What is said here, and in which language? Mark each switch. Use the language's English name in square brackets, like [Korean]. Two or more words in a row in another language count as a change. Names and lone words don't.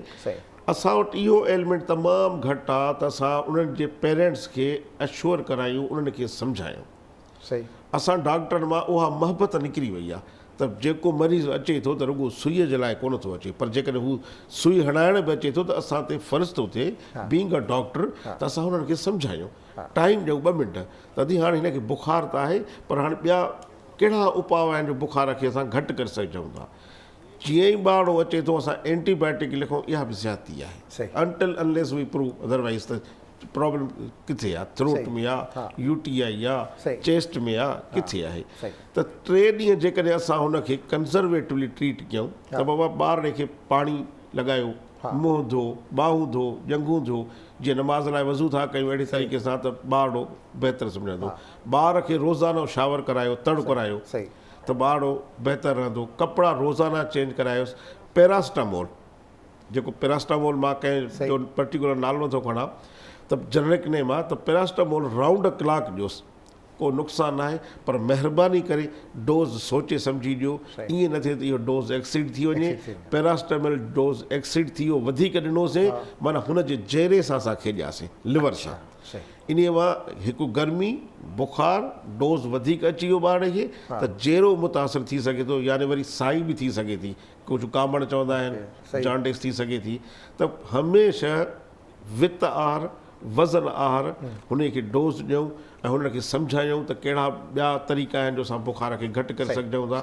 [Sindhi] असां वटि इहो एलिमेंट तमामु घटि आहे त असां उन्हनि जे पेरेंट्स खे एश्योर करायूं, उन्हनि खे सम्झायूं। असां डॉक्टरनि मां उहा मोहबत निकिरी वई आहे त जेको मरीज़ अचे थो त रुॻो सुईअ जे लाइ कोन थो अचे, पर जेकॾहिं हू सुई हणाइण बि अचे थो त असां ते फ़र्ज़ु थो थिए [English] being a doctor [Sindhi] त असां हुननि खे सम्झायूं, टाइम ॾियूं 2 मिंट, तॾहिं हाणे हिनखे बुखार त आहे पर हाणे ॿिया कहिड़ा उपाउ आहिनि जो बुखार खे असां घटि करे सघूं था। जीअं ई ॿारड़ो अचे थो असां एंटीबायोटिक लिखूं, इहा बि ज़्यादती आहे। [English] until unless we prove otherwise [Sindhi] त प्रॉब्लम किथे आहे, थ्रोट में आहे, UTI आहे, चेस्ट में आहे, किथे आहे। त 3 ॾींहं जेकॾहिं असां हुनखे [English] conservatively treat [Sindhi] कयूं त बाबा ॿार खे पाणी लॻायो, मुंहुं धो, ॿाहूं धो, ॼंघूं धो, जीअं नमाज़ लाइ वज़ू था कयूं अहिड़ी तरीक़े सां त ॿारड़ो बहितर सम्झंदो। ॿार खे रोज़ानो शावर करायो, तड़ करायो त ॿारड़ो बहितर रहंदो। कपिड़ा रोज़ाना चेंज करायोसि। पैरास्टामोल, जेको पैरास्टामोल मां कंहिं जो पर्टिकुलर नालो नथो खणां, त [English] generic name [Sindhi] आहे, त पैरास्टामोल [English] round a clock [Sindhi] ॾियोसि, को नुक़सानु न आहे, पर महिरबानी करे डोज़ सोचे सम्झी ॾियो, ईअं न थिए त इहो [English] dose exceed [Sindhi] थी वञे। पैरास्टामोल [English] dose exceed [Sindhi] थी वियो, वधीक ॾिनोसीं, माना हुनजे जहिड़े सां असां खेॾियासीं लिवर सां। इन मां हिकु गर्मी बुखार डोज़ वधीक अची वियो ॿार खे त जहिड़ो मुतासिर थी सघे थो, यानी वरी साई बि थी सघे थी, कुझु कामड़ चवंदा आहिनि, जॉन्डिस थी सघे थी, त हमेशह वित आहार वज़न आहार हुन खे डोज़ ॾियूं ऐं हुनखे सम्झायूं त कहिड़ा ॿिया तरीक़ा आहिनि जो असां बुखार खे घटि करे सघूं था।